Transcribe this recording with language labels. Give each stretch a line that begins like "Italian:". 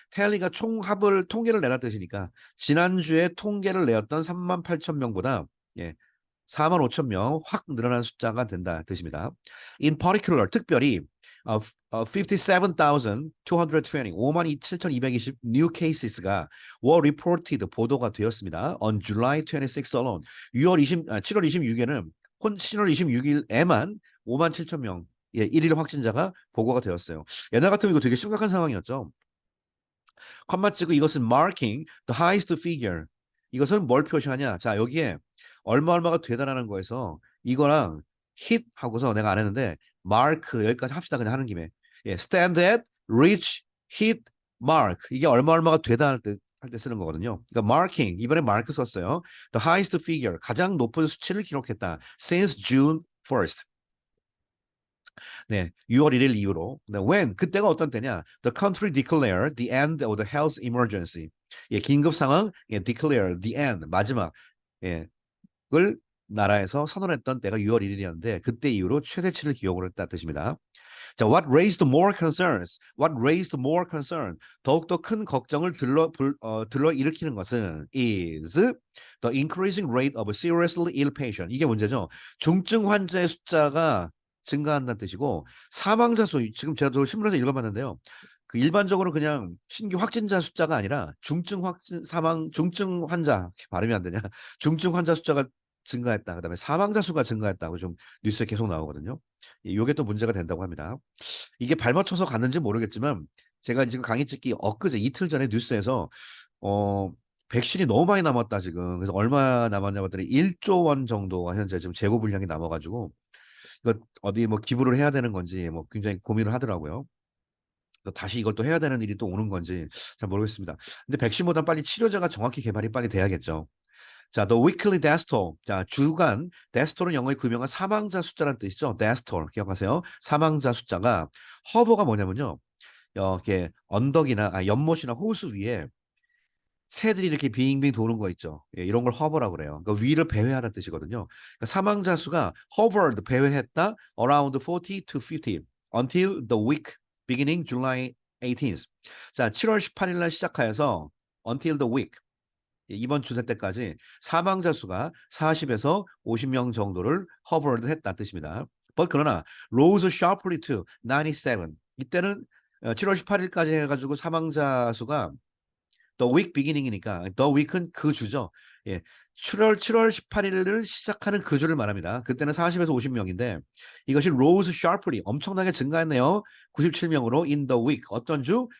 Korean: tally가 총합을 통계를 내라 뜻이니까 지난주에 통계를 내었던 38,000명보다 예, 45,000명 확 늘어난 숫자가 된다 뜻입니다.
English: In particular
Korean: 특별히
English: 57,220 57,220 new cases가 were reported
Korean: 보도가 되었습니다.
English: On July 26 alone
Korean: 7월 26일에는 7월 26일에만 57,000명 예, 1일 확진자가 보고가 되었어요. 옛날 같으면 이거 되게 심각한 상황이었죠. 컴마 찍고 이것은
English: marking the highest figure.
Korean: 이것은 뭘 표시하냐? 자, 여기에 얼마가 되다라는 거에서 이거랑 hit 하고서 내가 안 했는데 mark 여기까지 합시다. 그냥 하는 김에. 예,
English: stand at, reach, hit, mark.
Korean: 이게 얼마가 되다 할 때 쓰는 거거든요. 그러니까 marking 이번에 mark 썼어요.
English: The highest figure
Korean: 가장 높은 수치를 기록했다.
English: Since June 1st.
Korean: 네, 6월 1일 이후로. 네, when 그때가 어떤 때냐?
English: The country declared the end of the health emergency.
Korean: 예, 긴급 상황, 예,
English: declare the end
Korean: 마지막. 예, 을 나라에서 선언했던 때가 6월 1일이었는데 그때 이후로 최대치를 기록을 했다는 뜻입니다.
English: 자, what raised more concerns? What raised more concern?
Korean: 더욱더 큰 걱정을 들러 일으키는 것은
English: is the increasing rate of seriously ill patient.
Korean: 이게 문제죠. 중증 환자의 숫자가 증가한다는 뜻이고 사망자 수 지금 제가 또 신문에서 읽어봤는데요. 그 일반적으로 그냥 신규 확진자 숫자가 아니라 중증 환자 발음이 안 되냐? 중증 환자 숫자가 증가했다. 그다음에 사망자 수가 증가했다고 좀 뉴스에 계속 나오거든요. 이게 또 문제가 된다고 합니다. 이게 발맞춰서 갔는지 모르겠지만 제가 지금 강의 찍기 엊그제 이틀 전에 뉴스에서 어 백신이 너무 많이 남았다 지금. 그래서 얼마 남았냐고 했더니 1조 원 정도가 현재 지금 재고 분량이 남아가지고 이거 어디 뭐 기부를 해야 되는 건지 뭐 굉장히 고민을 하더라고요. 다시 이걸 또 해야 되는 일이 또 오는 건지 잘 모르겠습니다. 근데 백신보다 빨리 치료제가 정확히 개발이 빨리 돼야겠죠.
English: 자, the weekly death toll.
Korean: 자, 주간 death toll은 영어의 구명한 사망자 숫자라는 뜻이죠. death toll 기억하세요. 사망자 숫자가 허버가 뭐냐면요. 이렇게 언덕이나 연못이나 호수 위에 새들이 이렇게 빙빙 도는 거 있죠. 예, 이런 걸 hover라고 그래요. 그러니까 위를 배회하는 뜻이거든요.
English: 그러니까
Korean: 사망자 수가
English: hovered
Korean: 배회했다
English: around 40 to 50 until the week beginning July 18th.
Korean: 자, 7월 18일 날 시작하여서
English: until the week
Korean: 이번 주세 때까지 사망자 수가 40에서 50명 정도를 hovered 했다는 뜻입니다.
English: But
Korean: 그러나
English: rose sharply to 97.
Korean: 이때는 7월 18일까지 해가지고 사망자 수가
English: The week beginning
Korean: 이니까 The week은 그 주죠. 예. 7월 18일을 시작하는 그 주를 말합니다. 그때는 40에서 50명인데 이것이
English: rose sharply
Korean: 엄청나게 증가했네요. 97명으로
English: in the week
Korean: 어떤 주?